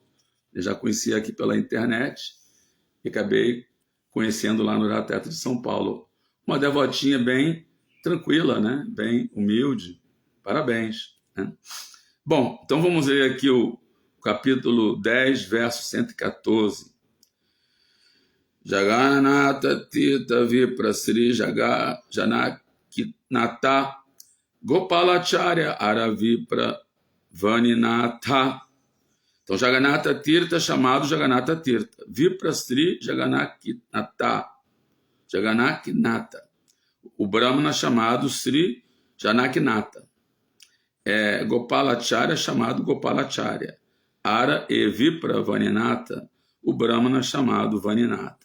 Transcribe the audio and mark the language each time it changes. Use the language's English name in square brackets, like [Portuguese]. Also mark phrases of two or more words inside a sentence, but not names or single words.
[Portuguese] Eu já conhecia aqui pela internet e acabei conhecendo lá no Ratha Yatra de São Paulo. Uma devotinha bem tranquila, né? Bem humilde. Parabéns, né? Bom, então vamos ler aqui o capítulo 10, verso 114. [Sanskrit] Jagannatha Tirtha Vipra Sri Janakinatha Gopalacharya Aravipra Vaninatha [Portuguese] Então, Jagannatha Tirtha é chamado Jagannatha Tirtha. [Sanskrit] Vipra Sri Jagannatha. [Portuguese] O Brahmana chamado Sri Janakinath. Gopalacharya chamado Gopalacharya. Ara e Vipra Vaninatha, o Brahmana chamado Vaninatha.